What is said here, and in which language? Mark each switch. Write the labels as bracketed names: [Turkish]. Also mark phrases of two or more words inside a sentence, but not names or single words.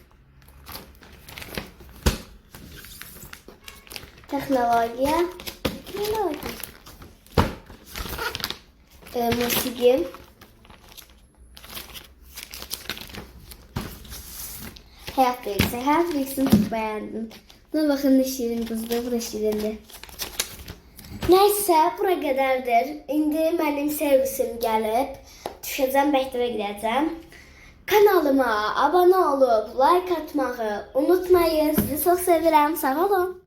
[Azerbaijani] Texnologiya. Musiqi. Həyat bilgisi. [Turkish] Həyat bilgisini çok beğendim. Buna bakın ne şirin kızdı. [Azerbaijani] Bu da şirindi. Neyse bura qədərdir. İndi mənim servisim gəlib. Düşəcəm, məktəbə gidəcəm. [Turkish] Kanalıma abone olup like atmayı unutmayın. [Azerbaijani] Sizi çok sevirəm. Sağ olun.